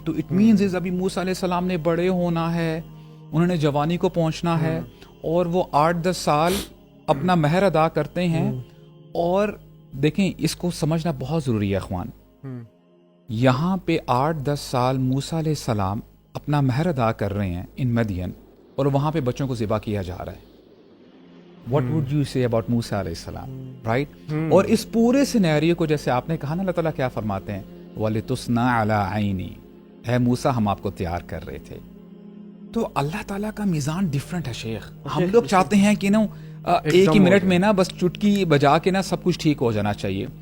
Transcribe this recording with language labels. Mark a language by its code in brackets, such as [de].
[ur] تو [en] it means is [ur] ابھی موسیٰ علیہ السلام نے بڑے ہونا ہے, انہوں نے جوانی کو پہنچنا ہے, اور وہ 8-10 سال اپنا مہر ادا کرتے ہیں. اور دیکھیں اس کو سمجھنا بہت ضروری ہے اخوان, یہاں پہ 8-10 سال موسیٰ علیہ السلام اپنا مہر ادا کر رہے ہیں ان مدین, اور وہاں پہ بچوں کو ذبح کیا جا رہا ہے. [en] What would you say about Musa علیہ السلام, right? [ur] اور اس پورے سینیریو کو جیسے آپ نے کہا نا, اللہ تعالیٰ کیا فرماتے ہیں, [ar] وَلِتُصْنَعَ عَلَىٰ عَيْنِي, [ur] اے موسیٰ ہم آپ کو تیار کر رہے تھے. تو اللہ تعالیٰ کا میزان ڈیفرنٹ ہے شیخ. ہم لوگ چاہتے ہیں کہ نا ایک ہی منٹ میں نا بس چٹکی بجا کے نا سب کچھ ٹھیک ہو جانا چاہیے,